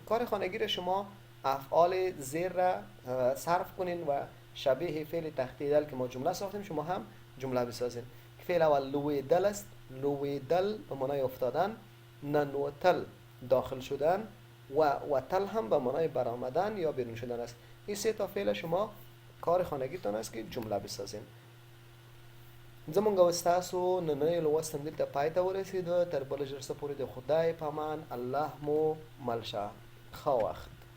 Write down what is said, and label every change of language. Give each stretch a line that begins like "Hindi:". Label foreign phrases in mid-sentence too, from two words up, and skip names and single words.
Persian: کار خانگی را شما افعال زیر را صرف کنین و شبیه فعل تختیدل که ما جمله ساختیم شما هم جمله بسازین. فعل اول لویدل است. لویدل به معنای افتادن، ننوتل داخل شدن و تل هم به معنای برآمدن یا بیرون شدن است. این سه تا فعل شما کار خانگیتان است که جمله بسازین.
Pashto: زمونږ ستاسو نننۍ لوست هم دلته پای ته ورسېده. تر بله جلسه پورې د خدای په امان الله مو مل شه. ښه وخت.